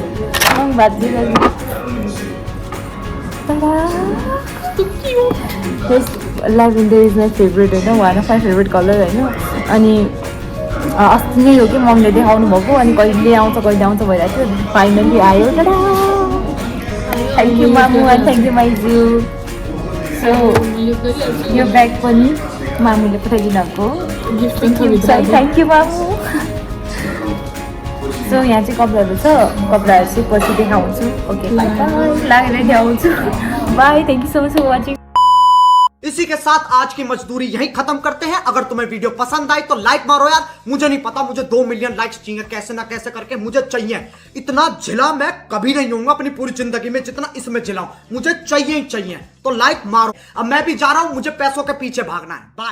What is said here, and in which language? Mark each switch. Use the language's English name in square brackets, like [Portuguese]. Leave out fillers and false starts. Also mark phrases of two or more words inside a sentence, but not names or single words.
[Nepali] भाजी [English] lavender is my favourite [Nepali] होइन [English] one of my favourite colour [Nepali] होइन अनि अस्ति नै हो कि मम्मीले देखाउनु भएको अनि कहिले आउँछ भइरहेको थियो फाइनली आयो [English] thank you [Nepali] मामु [English] and thank you [Nepali] माइजू सो यो ब्याग पनि मामुले पठाइदिनु भएको [English] thank you [Nepali] मामु सो यहाँ चाहिँ कपडाहरू छ कपडाहरू चाहिँ पछि देखाउँछु [English] okay bye bye [Nepali] लागेर देखाउँछु [English] bye thank you so much for watching [Hindi] इसी के साथ आज की मजदूरी यहीं खत्म करते हैं। अगर तुम्हें वीडियो पसंद आई तो लाइक मारो यार, मुझे नहीं पता, मुझे [English] 2 million likes [Hindi] चाहिए, कैसे ना कैसे करके मुझे चाहिए। इतना झिला मैं कभी नहीं होऊंगा अपनी पूरी जिंदगी में जितना इसमें झिलाऊं, मुझे चाहिए ही चाहिए। तो लाइक मारो। अब मैं भी जा रहा हूं, मुझे पैसों के पीछे भागना है।